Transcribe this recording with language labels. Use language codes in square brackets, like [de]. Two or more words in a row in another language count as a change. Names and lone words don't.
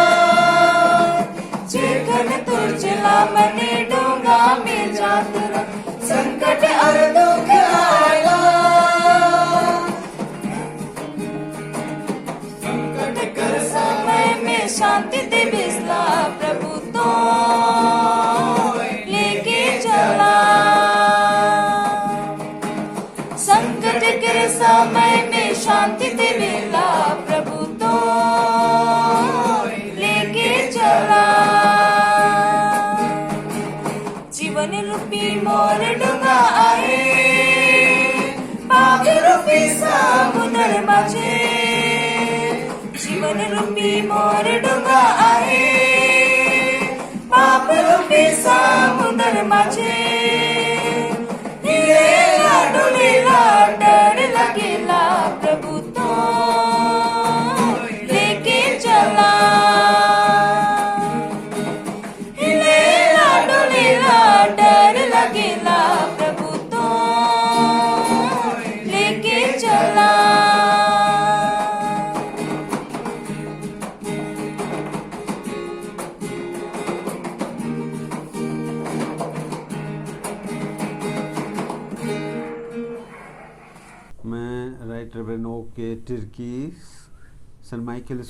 [sck] जेखन तुर चला मने डोंगा में जात संकट और दुख आला संकट कर समय में शांति दे बिसला प्रभु तो लेके चला संकट के समय में शांति देवेला प्रभु तो लेके चला जीवन रूपी मोर डोंगा आहे पाप रूपी समुद्र माझे जीवन रूपी मोर डोंगा आहे पाप रूपी समुद्र माझे हिलेला डोलेला डर लगेला प्रभु तो लेके चला हिलेला डोलेला डर लगेला प्रभु तो लेके चला [hi] मैं राइट रेवरेंड ओ के तिर्की सेंट माइकल स्कूल